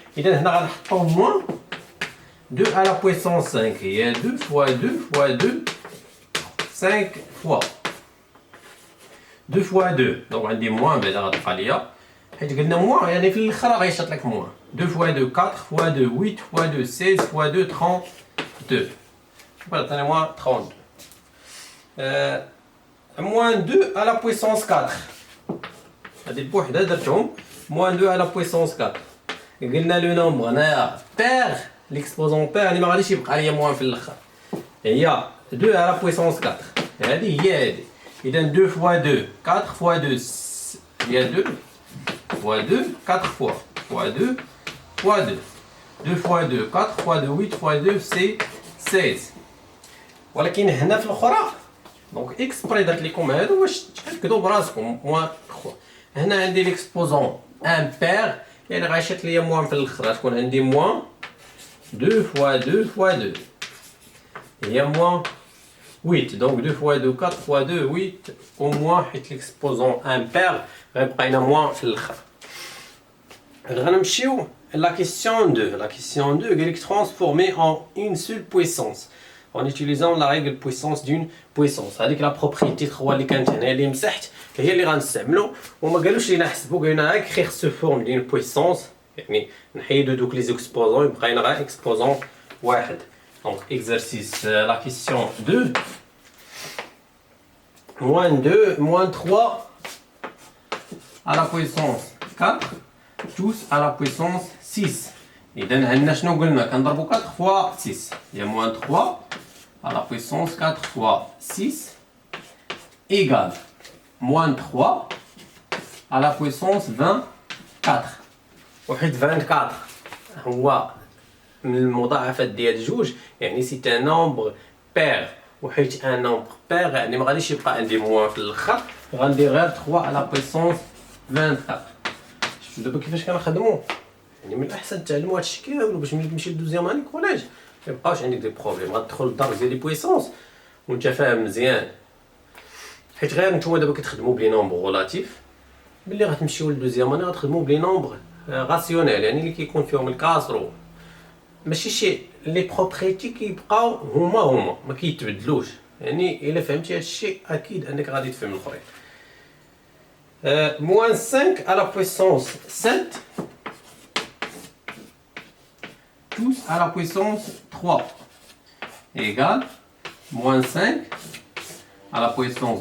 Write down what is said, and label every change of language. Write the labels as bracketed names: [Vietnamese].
[Arabic] اذا هنا غنحطو موان [French] 2 à la puissance 5 [Arabic] هي [French] 2 fois 2 fois 2 [Arabic] 5 fois 2 fois 2 دونك عندي موان بعدا غتبقى ليا حيت قلنا موان يعني في الاخر غيشط لك موان. [French] 2 fois 2 4 fois 2 8 fois 2 16 fois 2 32 [Arabic] عطيني موان 32. [French] moins 2 à la puissance 4 [Arabic] هادي بوحدها درتهم [French] moins 2 à la puissance 4. [Arabic] قلنا لو نومبر هنايا بير ليكسبوزون بير يعني ما غاديش يبقى ليا موان في الاخر هي [French] 2 à la puissance 4 [Arabic] هادي هي هادي. [French] اذا 2 fois 2 4 fois 2 هي 2 fois 2 4 fois 2 fois 2 2 fois 2 4 fois 2 8 fois 2 c'est 16. [Arabic] ولكن هنا في الاخرى دونك اكسبري درت لكم هادو باش تاكدوا براسكم موان 3. هنا عندي ليكسبوزون امبير يعني غيشط ليا موان في الاخر غتكون عندي موان [French] 2 fois 2 fois 2 [Arabic] هي موان 8. دونك [French] 2 fois 2 4 fois 2 8 [Arabic] او موان حيت ليكسبوزون امبير غيبقى لنا موان في الاخر. غنمشيو [French] la question 2. La question 2 [Arabic] قال لك [French] transformer en une seule puissance en utilisant la règle puissance d'une puissance. [Arabic] هذيك لا بروبريتي 3 اللي كانت هنا اللي مسحت هي اللي غنستعملوا وما قالوش لينا نحسبوا قالوا لنا اكريغ سو فورم دين بويسونس يعني نحيدو دوك لي زيكسبوزون يبقى لنا غير اكسبوزون واحد. [French] Donc, exercice, la question 2. Moins 2, moins 3 à la puissance 4, tous à la puissance 6. [Arabic] إذا عندنا شنو قلنا كنضربو [French] 4 fois 6. Il y a moins 3 à la puissance 4 fois 6 égale moins 3 à la puissance 24. [Arabic] وحيت 24 هو من المضاعفات ديال جوج، يعني سي ان نومبر بير، وحيت ان نومبر بير يعني ما غاديش يبقى عندي موان في الاخر، غندير غير 3 على بويسونس 24. شفتوا دابا كيفاش كنخدموا؟ يعني من الاحسن تعلموا هادشي كامل باش ملي تمشي لدوزيام اني كوليج ما يبقاوش عندك دي بروبليم. غتدخل للدرس ديال لي بويسونس وانت فاهم مزيان، حيت غير نتوما دابا كتخدموا بلي نومبر غولاتيف، ملي غتمشيو لدوزيام اني غتخدموا بلي نومبر غاسيونيل، يعني اللي كيكون فيهم الكاسرو، ماشي شي لي بروبريتي كيبقاو هما ما كيتبدلوش. يعني الا فهمتي هادشي اكيد انك غادي تفهم الاخرين. [French] moins 5 à la puissance 7 tous à la puissance 3 égale moins 5 à la puissance.